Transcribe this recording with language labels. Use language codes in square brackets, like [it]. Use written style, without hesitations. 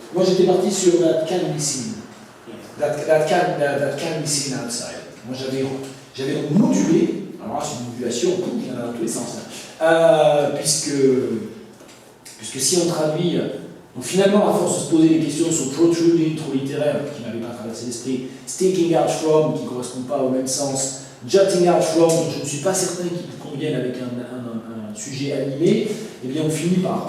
[fr] Moi j'étais parti sur [en] that can be seen. That can be seen outside. [fr] Moi j'avais modulé, alors là c'est une modulation qui vient dans tous les sens. Puisque si on traduit, donc finalement à force de se poser des questions sur protruding, trop littéraire, qui n'avait pas traversé l'esprit, [en] sticking out from, [fr] qui ne correspond pas au même sens, [en] jutting out from, [fr] dont je ne suis pas certain qu'il convienne avec un sujet animé, et bien on finit